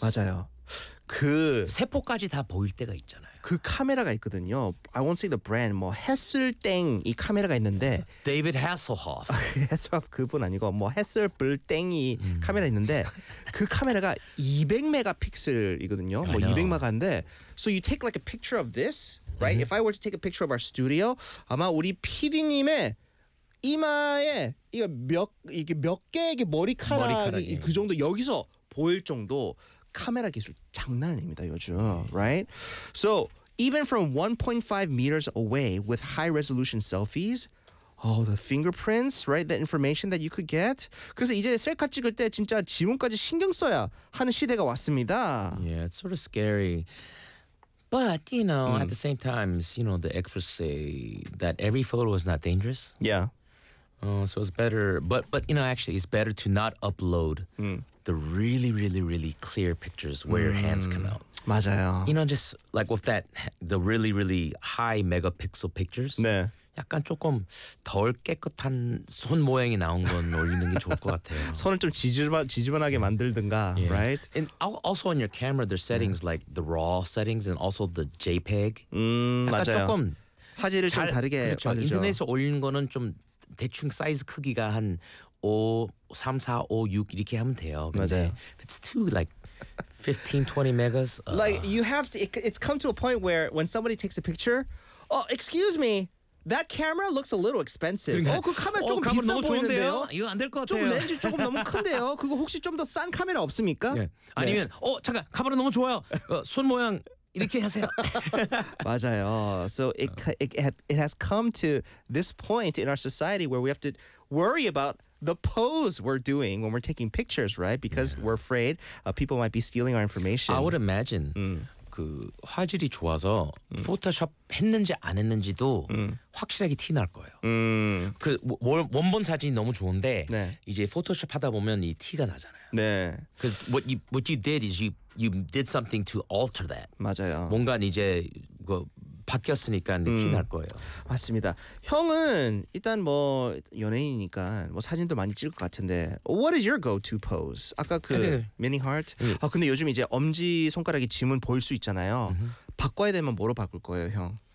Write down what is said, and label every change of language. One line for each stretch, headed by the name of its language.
Korean: 맞아요. 그 세포까지 다 보일 때가 있잖아요. 그 카메라가 있거든요.
English: I won't say the brand.
Korean: 뭐 해슬땡 이 카메라가 있는데
English: David Hasselhoff.
Korean: 해슬하프 그분 아니고 뭐 해슬블땡이 카메라 있는데 그 카메라가 200메가픽셀이거든요. 뭐 200마가인데
English: So you take like a picture of this, right? If I were to take a picture of our studio,
Korean: 아마 우리 PD님의 이마에 이거 몇 이게 몇 개의 머리카락이 그 정도 여기서 보일 정도 카메라 기술 장난입니다 요즘, right?
English: So even from 1.5 meters away with high-resolution selfies, all the fingerprints, right? The information that you could get. 그래서 이제 셀카 찍을 때 진짜 지문까지 신경 써야 하는 시대가 왔습니다. Yeah, it's sort of scary. But you know, at the same time, you know, the experts say that every photo is not dangerous. Yeah. Oh, so it's better. But you know, actually, it's better to not upload. The really, really, really clear pictures where your hands come out.
Korean: 맞아요.
English: You know, just like with that, the really, really high megapixel pictures.
Korean: 네. 약간 조금 덜 깨끗한 손 모양이 나온 건 올리는 게 좋을 것 같아요. 손을 좀 지저분하게 만들든가, yeah. right?
English: And also on your camera, there's settings like the raw settings and also the JPEG.
Korean: 약간 맞아요. 조금 화질을 잘, 좀 다르게 그렇죠. 만들죠. 인터넷에서 올리는 거는 좀 대충 사이즈 크기가 한 5, 3, 4, 5, 6 이렇게 하면 돼요. 근데
English: it's too like 15, 20 megas. Like you have to, it's come to a point where when somebody takes a picture, oh, excuse me, that camera looks a little expensive.
Korean: 그러니까, 그 카메라 조금 비싸 보이는데요? 좋은데요? 이거 안 될 것 같아요. 좀 렌즈 조금 너무 큰데요? 그거 혹시 좀 더 싼 카메라 없습니까? 네. 아니면, 네. 잠깐, 카메라 너무 좋아요. 손 모양. 이렇게 하세요. 맞아요.
English: So it has come to this point in our society where we have to worry about the pose we're doing when we're taking pictures, right? Because yeah. we're afraid people might be stealing our information. I would imagine
Korean: 그 화질이 좋아서 포토샵 했는지 안 했는지도 확실하게 티 날 거예요. 그 원본 사진이 너무 좋은데 네. 이제 포토샵 하다 보면 이 티가 나잖아요. 네.
English: 그 what you did is you did something to alter that.
Korean: 맞아요. 뭔가 이제 그 바뀌었으니까 티 날 거예요. 맞습니다. 형은 일단 뭐 연예인이니까 뭐 사진도 많이 찍을 것 같은데
English: What is your go-to pose?
Korean: 아까 그 mini heart? 아 근데 요즘 이제 엄지 손가락이 지문 보일 수 있잖아요. 바꿔야 되면 뭐로 바꿀 거예요, 형?